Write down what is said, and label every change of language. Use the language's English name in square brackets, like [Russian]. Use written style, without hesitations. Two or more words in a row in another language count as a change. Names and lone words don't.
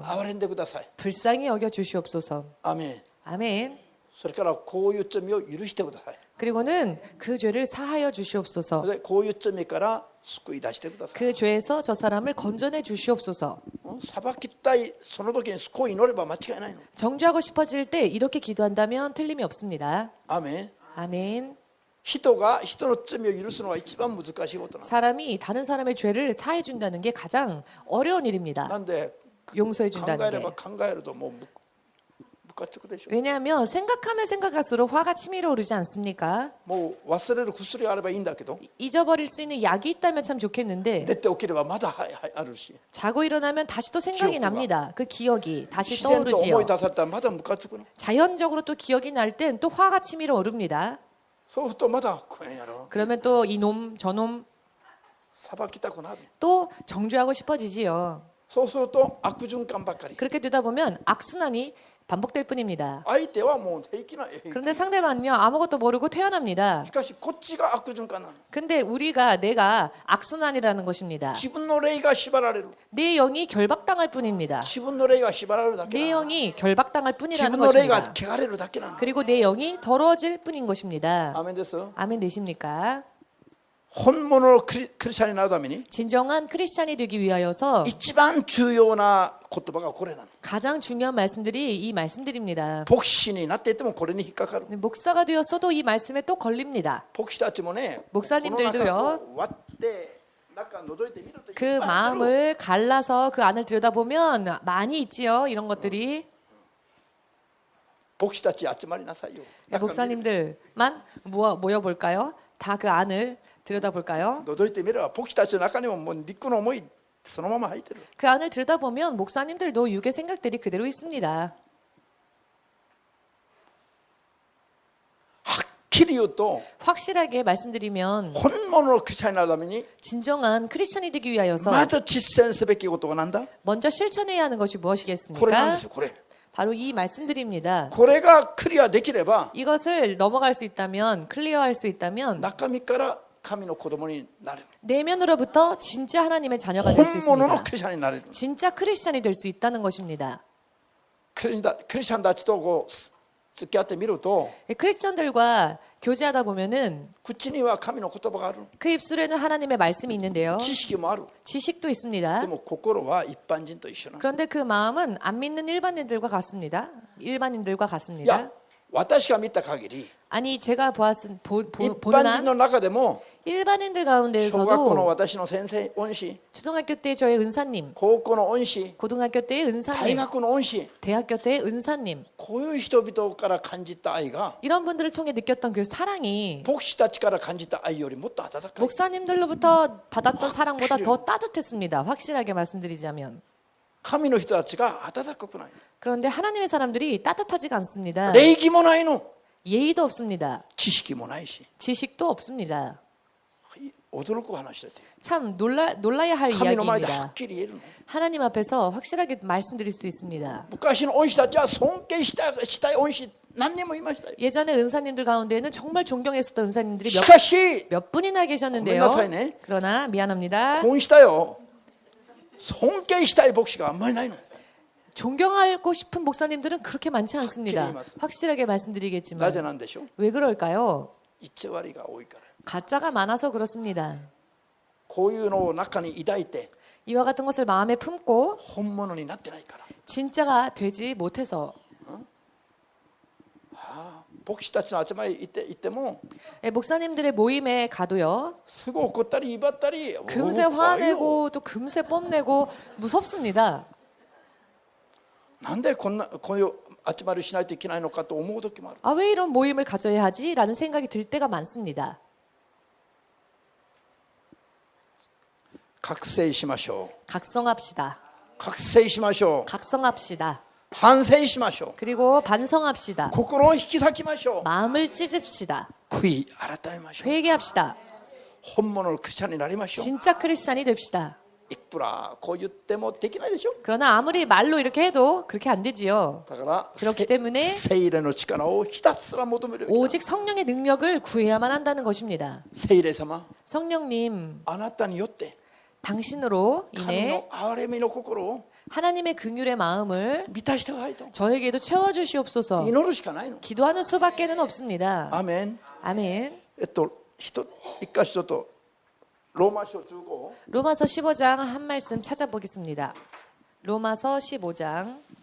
[Japanese] 憐れんでください。 [Korean] 불쌍히 여겨 주시옵소서. [Japanese] アーメン。 [Korean] 아멘. [Japanese] それからこういう罪を許してください。 [Korean] 그리고는 그 죄를 사하여 주시옵소서. [Japanese] でこういう罪から救い出してください。 [Korean] 그 죄에서 저 사람을 건져내 주시옵소서. [Japanese] 裁きたいその時にこう祈れば間違いないの。 [Korean] 정죄하고 싶어질 때 이렇게 기도한다면 틀림이 없습니다. [Japanese] アーメン。 [Korean] 아멘. [Japanese] 人が人の罪を許すのは一番難しいことなの。 [Korean] 사람이 다른 사람의 죄를 사해 준다는 게 가장 어려운 일입니다. [Japanese] なんで [Korean] 용서해 [Japanese] 考 [Korean] 준다는 [Japanese] えれ [Korean] 게. [Japanese] ば考えるともうムカつくでしょ。 [Korean] 왜냐하면 생각하면 생각할수록 화가 치밀어 오르지 않습니까? [Japanese] もう忘れる薬があればいいんだけど、 [Korean] 잊어버릴 수 있는 약이 있다면 참 좋겠는데 [Japanese] 寝て起きればまだあるし、 [Korean] 자고 일어나면 다시 또 생각이 기억구가. 납니다. 그 기억이 다시 [Japanese] 自然と [Korean] 떠오르지요. [Japanese] 思い出されたらまだムカつくの。 [Korean] 자연적으로 또 기억이 날 땐 또 화가 치밀어 오릅니다. [Japanese] そうするとまだこれやろ。 [Korean] 그러면 또 이놈 저놈 [Japanese] 裁きたくなる。 [Korean] 또 정죄하고 싶어지지요. [Japanese] そうすると悪循環ばっかり。 [Korean] 그렇게 되다 보면 악순환이 반복될 뿐입니다. [Japanese] 相手はもう平気な平気。 [Korean] 그런데 상대방은요, 아무것도 모르고 태어납니다. [Japanese] しかしこっちが悪循環なの。 [Korean] 근데 내가 악순환이라는 것입니다. [Japanese] 自分の霊が縛られる。 [Korean] 내 영이 결박당할 뿐입니다. [Japanese] 自分の霊が縛られるだけ [Korean] 내 [Japanese] なの。 [Korean] 영이 결박당할 [Japanese] 自 [Korean] 뿐이라는 [Japanese] 分の霊が [Korean] 것입니다. [Japanese] 汚れるだけなの。 [Korean] 그리고 내 영이 더러워질 뿐인 것입니다. [Japanese] アメンです。 [Korean] 아멘 되십니까? [Japanese] 本物のクリスチャンになるために [Korean] 진정한 크리스찬이 되기 위하여서 [Japanese] 一番重要な言葉がこれなの。 [Korean] 가장 중요한 말씀들이 이 말씀들입니다. [Japanese] 牧師になっていてもこれに引っかかる。 [Korean] 목사가 되었어도 이 말씀에 또 걸립니다. [Japanese] 牧師たちもね、この [Korean] 목사님들도요. [Japanese] 中を割って中覗いてみるといっ [Korean] 그 [Japanese] ぱいある。 [Korean] 마음을 갈라서 그 안을 들여다보면 많이 있지요. 이런 것들이. [Japanese] 牧師たち集まりなさいよ。 [Korean] 네, 목사님들만 모여볼까요? 다 그 안을 들여다볼까요? [Japanese] 覗いてみれば牧師たちの中にももう肉の思いそのまま入ってる。 [Korean] 그 안을 들여다보면 목사님들도 육의 생각들이 그대로 있습니다. [Japanese] はっきり言うと [Korean] 확실하게 말씀드리면 [Japanese] 本物のクリスチャンになるために [Korean] 진정한 크리스천이 되기 위하여서 [Japanese] まず実践すべきことは何だ？ [Korean] 먼저 실천해야 하는 것이 [Japanese] これなんで [Korean] 무엇이겠습니까? [Japanese] すよ。これ [Korean] 바로 이 말씀들입니다. [Japanese] これがクリアできれば [Korean] 이것을 넘어갈 수 있다면, 클리어할 수 있다면 [Japanese] 中身から神の子供になる。 [Korean] 내면으로부터 진짜 하나님의 자녀가 될 수 [Japanese] 本物の [Korean] 있습니다. [Japanese] クリスチャンになれる。 [Korean] 진짜 크리스찬이 될 수 있다는 것입니다. [Japanese] クリスチャンたちとこう付き合ってみると [Korean] 크리스천들과 교제하다 보면은 [Japanese] 口には神の言葉がある。 [Korean] 그 입술에는 하나님의 말씀이 있는데요. [Japanese] 知識もある。 [Korean] 지식도 있습니다. [Japanese] でも心は一般人と一緒なの。 [Korean] 그런데 그 마음은 안 믿는 일반인들과 같습니다. 일반인들과 [Japanese] い [Korean] 같습니다. [Japanese] や、私が見た限り [Korean] 아니 제가 [Japanese] 一 [Korean] 보는 [Japanese] 般人 [Korean] 한 [Japanese] の中でも [Korean] 일반인들 [Japanese] 小学校の [Korean] 가운데에서도 [Japanese] 私の先生恩師、 [Korean] 초등학교 때 저의 은사님, [Japanese] 高校の恩師、 [Korean] 고등학교 때의 [Japanese] 大 [Korean] 은사님, [Japanese] 学の恩師、 [Korean] 대학교 때의 은사님 [Japanese] こういう人々から感じた愛が [Korean] 이런 분들을 통해 느꼈던 그 사랑이 [Japanese] 牧師たちから感じた愛よりもっと温かい。 [Korean] 목사님들로부터 받았던 사랑보다 더 따뜻했습니다. 확실하게 말씀드리자면. [Japanese] 神の人たちが温かくない。 [Korean] 그런데 하나님의 사람들이 따뜻하지가 않습니다. [Japanese] 礼儀もないの。 [Korean] 예의도 없습니다. [Japanese] 知識もないし。 [Korean] 지식도 없습니다. [Japanese] 驚く話ですよ。 [Korean] 참 놀라야 할 [Japanese] 神の前ではっ [Korean] 이야기입니다. [Japanese] きり言えるの。 [Korean] 하나님 앞에서 확실하게 말씀드릴 수 있습니다. [Japanese] 昔の恩師たちは尊敬したい恩師何人もいましたよ。 [Korean] 예전에 은사님들 가운데는 정말 존경했었던 은사님들이 [Japanese] しかし [Korean] 몇 분이나 [Japanese] ごめん [Korean] 계셨는데요. [Japanese] なさいね。 [Korean] 그러나 미안합니다. [Japanese] 婚したよ。尊敬したい牧師があんまりないの。 [Korean] 존경하고 싶은 목사님들은 그렇게 많지 않습니다. 확실히 확실하게 [Japanese] なぜ [Korean] 말씀드리겠지만 [Japanese] なんでしょう。 [Korean] 왜 그럴까요? [Japanese] 偽りが多いから。 [Korean] 가짜가 많아서 그렇습니다. [Japanese] こういうのを中に抱いて [Korean] 이와 같은 것을 마음에 품고 [Japanese] 本物になってないから。 [Korean] 진짜가 되지 못해서 [Japanese] 牧師たちの集まり行っても [Korean] 목사님들의 모임에 가도요. [Japanese] すぐ怒ったり威張ったり [Korean] 금세 [Japanese] おー怖いよ [Korean] 화내고 또 금세 뽐내고 무섭습니다. [Japanese] なんでこういう集まりしないといけないのかと思う時もある。 [Korean] 아, 왜 이런 모임을 가져야 하지? 라는 생각이 들 때가 많습니다. [Japanese] 覚醒しましょう。 [Korean] 각성합시다. [Japanese] 覚醒しましょう。 [Korean] 각성합시다. [Japanese] 反省しましょう。 [Korean] 그리고 반성합시다. [Japanese] 心を引き裂きましょう。 [Korean] 마음을 찢읍시다. [Japanese] 悔い改めましょう。 [Korean] 회개합시다. [Japanese] 本物のクリスチャンになりましょう。 [Korean] 진짜 크리스찬이 됩시다. [Japanese] いくらこう言ってもできないでしょ。 [Korean] 그러나 아무리 말로 이렇게 해도 그렇게 안 되지요. [Japanese] だから [Korean] 그렇기 때문에 [Japanese] 聖霊の力をひたすら求めるべきだ。 [Korean] 오직 성령의 능력을 구해야만 한다는 것입니다. [Japanese] 聖霊様、 [Korean] 성령님, [Japanese] あなたによって [Korean] 당신으로 [Japanese] 神 [Korean] 인해 [Japanese] の憐れみの心を [Korean] 하나님의 긍휼의 마음을 [Japanese] 満たしてくださいと [Korean] 저에게도 채워주시옵소서. [Japanese] 祈るしかないの。 [Korean] 기도하는 수밖에는 없습니다. [Japanese] アーメン。 [Korean] 아멘. [Japanese] 一箇所とローマ書15 [Korean] 로마서 15장 한 말씀 찾아보겠습니다. 로마서 15장